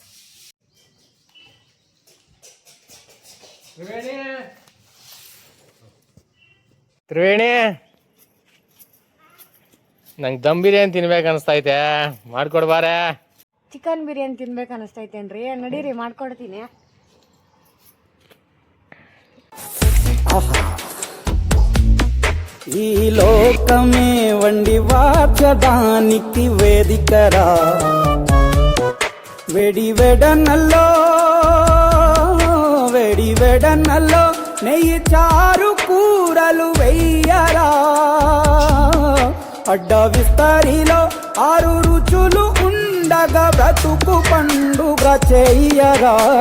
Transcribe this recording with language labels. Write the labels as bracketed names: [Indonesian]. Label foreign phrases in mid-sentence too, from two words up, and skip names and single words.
[Kannada] ತ್ರಿವೇಣಿ ನಂಗೆ ದಮ್ ಬಿರಿಯಾನಿ ತಿನ್ಬೇಕು ಅನಿಸ್ತಾ ಐತೆ, ಮಾಡ್ಕೊಡ್ಬಾರೆ. ಚಿಕನ್ ಬಿರಿಯಾನಿ ತಿನ್ಬೇಕು ಅನಿಸ್ತೈತೇನ್ರಿ? ನಡೀರಿ ಮಾಡ್ಕೊಡ್ತೀನಿ. [Telugu] ఈ లోకమే వండి వాచదానికి వేదికరా, వేడి వెడనల్లో నెయ్యి చారు కూరలు వెయ్యరా, అడ్డ విస్తరిలో 6 రుచులు ఉండగా బ్రతుకు పండుగ చెయ్యరా.